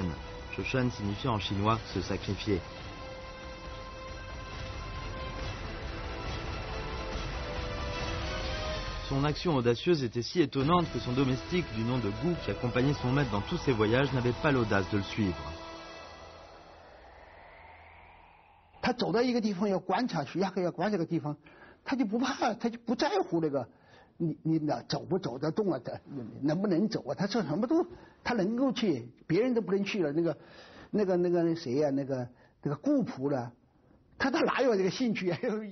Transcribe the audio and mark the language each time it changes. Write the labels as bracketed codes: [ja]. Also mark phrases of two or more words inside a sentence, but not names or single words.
[fr] Shushen signifie en chinois « se sacrifier ». Son action audacieuse était si étonnante que son domestique du nom de Gu, qui accompagnait son maître dans tous ses voyages, n'avait pas l'audace de le suivre. [zh] 他走到一个地方要观察，徐霞客要观察这个地方，他就不怕，他就不在乎那个你走不走得动啊，能不能走啊？他说什么都他能够去，别人都不能去了。那个谁呀、那个顾仆了，他哪有这个兴趣啊？